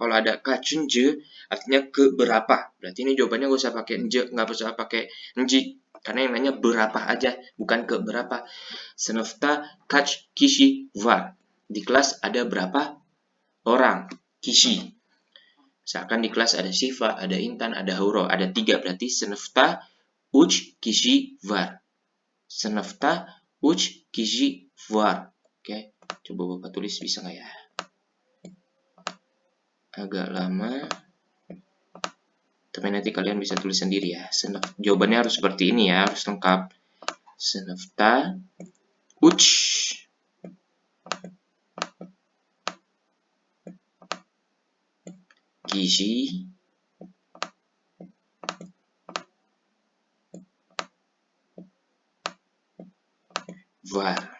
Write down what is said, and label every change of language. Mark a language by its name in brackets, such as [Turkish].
[Indonesian] Kalau ada kaçıncı, artinya ke berapa. Berarti ini jawabannya nggak usah pakai enje, nggak usah pakai enji. Karena yang nanya berapa aja, bukan ke berapa. [Turkish] Sınıfta kaç kişi var. [Indonesian] Di kelas ada berapa orang? Kişi. Misalkan di kelas ada Siva, ada Intan, ada Huro, ada 3. [Turkish] Berarti sınıfta 3 kişi var. Sınıfta 3 kişi var. [Indonesian] Oke, coba Bapak tulis bisa nggak ya? Agak lama. Tapi nanti kalian bisa tulis sendiri ya. Jawabannya harus seperti ini ya, harus lengkap. [Turkish] Sınıfta 3 kişi var.